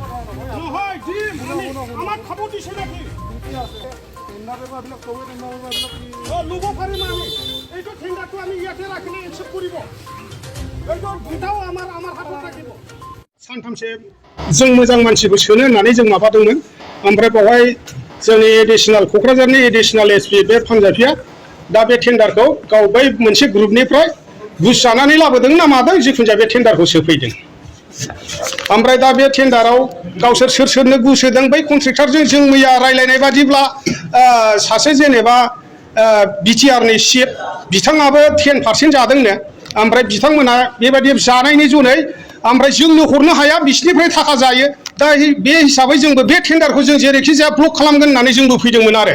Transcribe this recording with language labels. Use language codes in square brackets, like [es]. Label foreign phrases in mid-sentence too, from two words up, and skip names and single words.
[as] নহয় দিম আমাক খাব দিছে নেকি ল'ব পাৰিম আমি এইটো টেণ্ডাৰটো আমি ইয়াতে ৰাখিলে একচেপ্ট কৰিব এইটো দুটাও আমাৰ হাতত থাকিব [brx] सानथामसो जों मोजां मानसिबो सोनो होननानै जों माबादोंमोन ओमफ्राय बेवहाय जोंनि एडिशनेल क'क्राझारनि एडिशनेल एसपि बे पान्जाबिया दा बे टेन्डारखौ गाव बै मोनसे ग्रुपनिफ्राय घुस जानानै लाबोदों ना मादों जिखुनु जाया बे टेन्डारखौ सोफैदों ओमफ्राय दा बे टेन्डाराव गावसोर सोरनो घुस होदों बै कन्ट्रेक्टरजों जों मैया रायलायनाय बादिब्ला सासे जेनेबा बिटिआरनि चिफ बिथाङाबो 10% जादोंनो ओमफ्राय बिथांमोना बेबायदि जानायनि जुनै ओमफ्राय जोंनो हरनो हाया बिसिनिफ्राय थाखा जायो दा बे हिसाबै जोंबो बे टेन्डारखौ जों जेरैखि जाया ब्लक खालामगोन होननानै जोंबो फैदोंमोन आरो